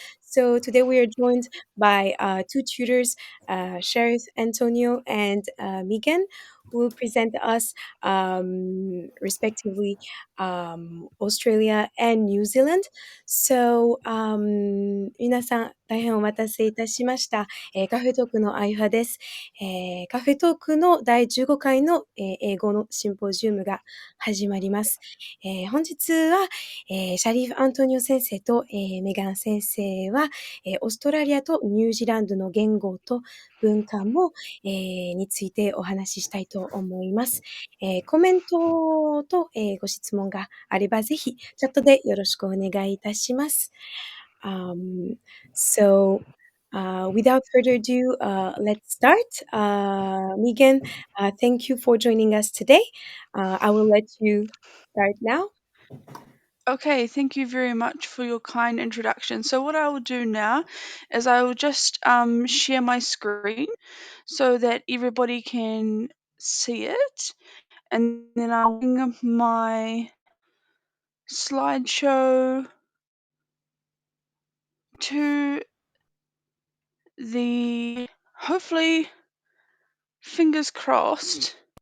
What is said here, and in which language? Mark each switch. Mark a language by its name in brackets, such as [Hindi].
[English] So, today we are joined by two tutors, Sheriff Antonio and Megan, who will present us respectively Australia and New Zealand. [Japanese] So, 皆さん、大変お待たせいたしました。カフェトークのあゆはです。カフェトークの第15回の、英語のシンポジウムが始まります。本日は、シャリーフ・アントニオ先生と、メガン先生は、オーストラリアとニュージーランドの言語と文化も、についてお話ししたいと思います。コメントと、ご質問があればぜひチャットでよろしくお願いいたします。 [English] So, without further ado, let's start. Megan, thank you for joining us today. I will let you start now. Okay, thank you very much for your kind introduction. So what I will do now is I will just share my screen so that everybody can see it, and then I'll bring my slideshow to the hopefully fingers crossed